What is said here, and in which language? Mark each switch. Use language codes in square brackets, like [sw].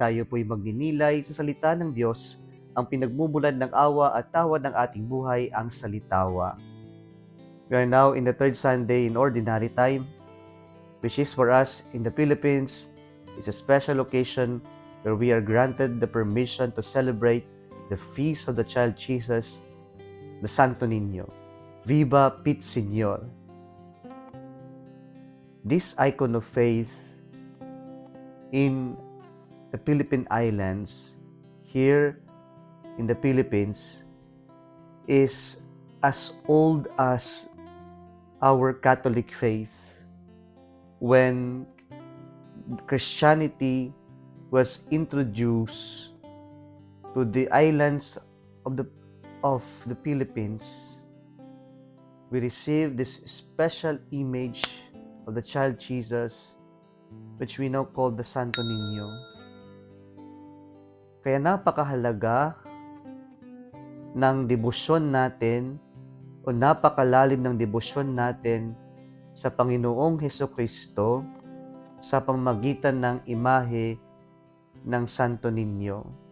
[tl] Tayo po'y magninilay sa salita ng Diyos, ang pinagmumulan ng awa at tawa ng ating buhay, ang salitawa. [en] We are now in the third Sunday in Ordinary Time, which is for us in the Philippines, is a special occasion where we are granted the permission to celebrate the feast of the child Jesus, the Santo Niño. [es] Viva Pit Señor! [en] This icon of faith in the Philippine Islands, here in the Philippines, is as old as our Catholic faith. When Christianity was introduced to the islands of the Philippines, we received this special image of the child Jesus, which we now call the Santo Niño. [tl] Kaya napakahalaga ng debosyon natin o napakalalim ng debosyon natin sa Panginoong Hesukristo sa pamamagitan ng imahe ng Santo Niño.